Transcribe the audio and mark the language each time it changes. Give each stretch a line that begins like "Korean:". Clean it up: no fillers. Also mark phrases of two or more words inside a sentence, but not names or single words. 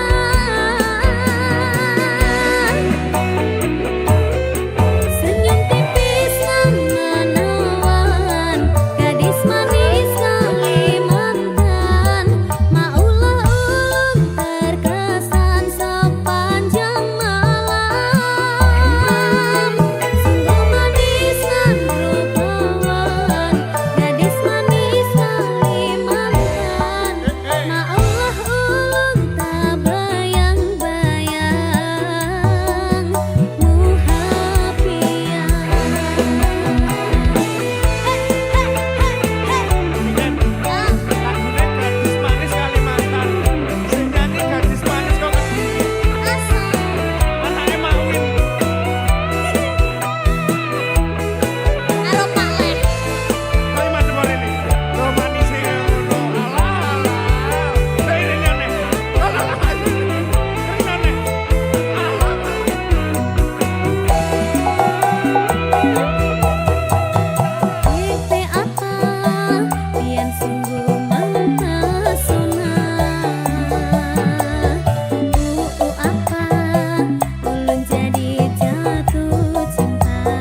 Indonesian: Senyum tipis nan menawan, gadis manis Kalimantan. Maulah ulung terkesan sepanjang malam. Sungguh manis nan rupawan, gadis manis Kalimantan. Maulah ulung tak bayang-bayang muhapian.
Javanese: Lagune gadis manis Kalimantan. Sing nyanyi gadis manis kok anake Makwin. Karo Pak Leh. Ayo madhep rene. Lo manise ngono. Alah. Lah ini nyane. Alah. Nyane.
Indonesian: Bukti apa pian sungguh mempesona. Apa ulun jadi jatuh cinta.